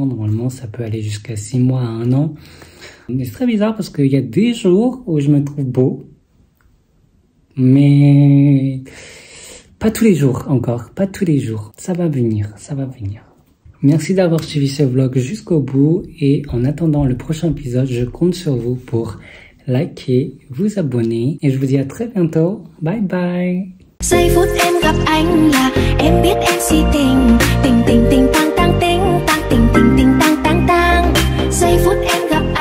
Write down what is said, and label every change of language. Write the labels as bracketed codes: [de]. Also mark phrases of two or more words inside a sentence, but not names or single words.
[fr] Normalement, ça peut aller jusqu'à 6 mois à 1 an. Mais c'est très bizarre parce qu'il y a des jours où je me trouve beau, mais pas tous les jours encore, pas tous les jours. Ça va venir, ça va venir. Merci d'avoir suivi ce vlog jusqu'au bout et en attendant le prochain épisode, je compte sur vous pour liker, vous abonner et je vous dis à très bientôt. [en] Bye bye. [vi] Giây phút em gặp anh là em biết em si tình, tình tình tình tang tang ting, tang tình tình tình tang tang tang. Giây phút em